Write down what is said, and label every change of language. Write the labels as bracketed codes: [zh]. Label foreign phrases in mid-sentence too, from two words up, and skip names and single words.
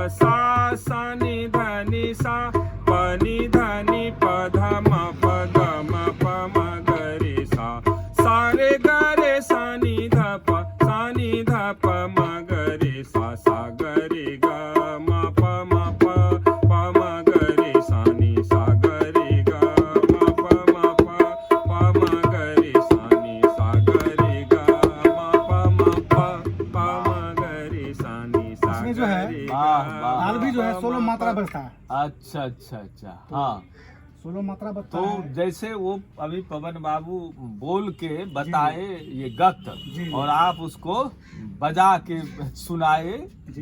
[hi] सा नि ध नि सा, प नि ध नि प ध म प ग म प म ग रे सा, सा रे ग रे सा नि ध प, सा नि ध प म ग रे सा, सा ग रे ग म प म प प म ग रे सा नि, सा ग रे ग म प म प प म ग रे सा नि, सा ग रे ग म प म प प म ग रे सा नि, सा इसमें जो ग है रे ग वाह, वाह। ताल भी जो है 16 मात्रा बजता है। अच्छा। हाँ, 16 मात्रा तो बताया है। जैसे वो अभी पवन बाबू बोल के बताए ये गत, जी। और आप उसको बजा के सुनाए जी,